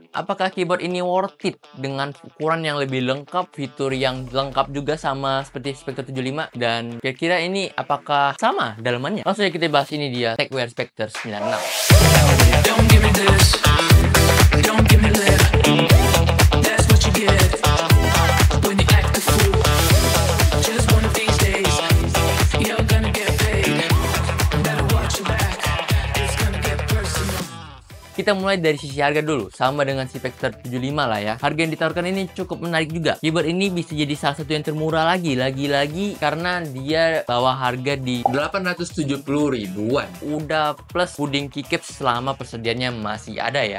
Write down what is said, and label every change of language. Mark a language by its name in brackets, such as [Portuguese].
[Indonesian] Apakah keyboard ini worth it dengan ukuran yang lebih lengkap, fitur yang lengkap juga sama seperti Spectre 75, dan kira-kira ini apakah sama dalamannya? Langsung aja kita bahas, ini dia TechWare Spectre 96. [English] Don't give me this, don't give me lip. That's what you get when you act a fool. Just one of these days, you're gonna get paid. Better watch your back, it's gonna get personal. [Indonesian] Kita mulai dari sisi harga dulu, sama dengan si Spectre 75 lah ya. Harga yang ditawarkan ini cukup menarik juga. Keyboard ini bisa jadi salah satu yang termurah lagi karena dia bawa harga di 870 ribuan. Udah plus puding keycaps selama persediaannya masih ada ya.